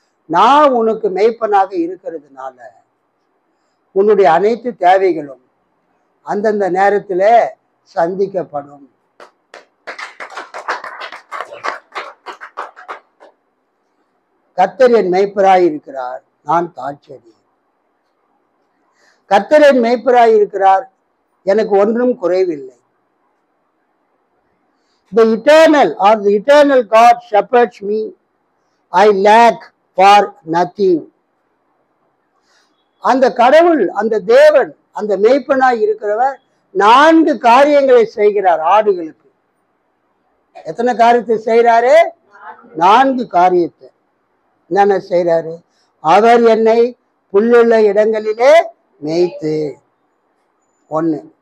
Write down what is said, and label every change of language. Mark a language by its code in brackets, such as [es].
[ta] நான் உனக்கு மேய்ப்பனாக இருக்கிறதுனால உன்னுடைய அனைத்து தேவைகளும் அந்தந்த நேரத்தில் சந்திக்கப்படும். கர்த்தர் என் மேய்ப்பராய் இருக்கிறார், நான் தாழ்ச்சடி. கர்த்தர் என் மேய்ப்பராய் இருக்கிறார், எனக்கு ஒன்றும் குறைவில்லை. [en] The eternal God shepherds me, I lack for nothing. [ta] அந்த கடவுள், அந்த தேவன், அந்த மேய்ப்பனாய் இருக்கிறவர் 4 காரியங்களை செய்கிறார் ஆடுகளுக்கு. எத்தனை காரியத்தை செய்கிறாரு? 4 காரியத்தை. என்னென்ன செய்கிறாரு? அவர் என்னை புல்லுள்ள இடங்களிலே மேய்த்து, 1.